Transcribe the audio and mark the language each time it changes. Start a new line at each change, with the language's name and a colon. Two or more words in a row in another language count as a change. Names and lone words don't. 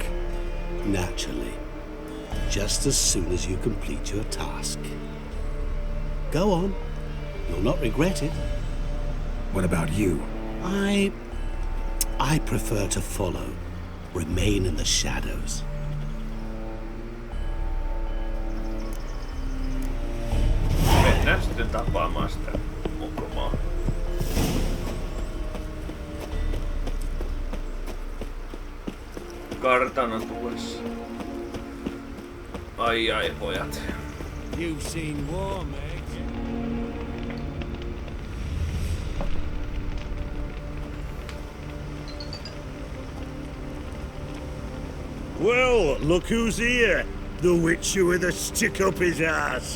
English: Naturally. Just as soon as you complete your task. Go on. You'll not regret it. What about you? I prefer to follow. Remain in the shadows.
Finnish: Mennään sitten tapaamaan sitä mokomaa. Kartano tulossa. Ai pojat.
English: You've seen war, mate. Well, look who's here. The Witcher with a stick up his ass.